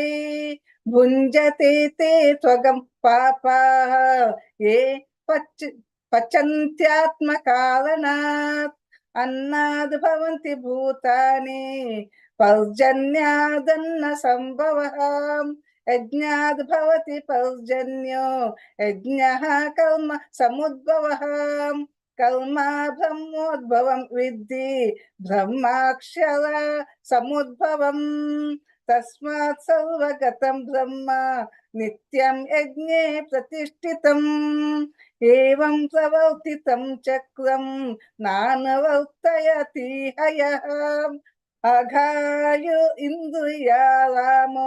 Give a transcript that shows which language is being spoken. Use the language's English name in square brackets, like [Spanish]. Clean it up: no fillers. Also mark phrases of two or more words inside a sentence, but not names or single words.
[Sanskrit] भुञ्जते ते त्वगं पापाः ये पचन्त्यात्मकारणात्. अन्नाद् भवन्ति भूतानि पर्जन्यादन्न संभवः. यज्ञाद् भवति पर्जन्यो यज्ञः कर्म समुद्भवः. కల్మా బ్రహ్మోద్భవం విద్ధి బ్రహ్మాక్షర సముద్భవం తస్మాత్ సర్వగతం బ్రహ్మ నిత్యం యజ్ఞే ప్రతిష్ఠితం ఏవం ప్రవర్తితం చక్రం నానవర్తయతి హయః అఘాయు ఇంద్రియారామో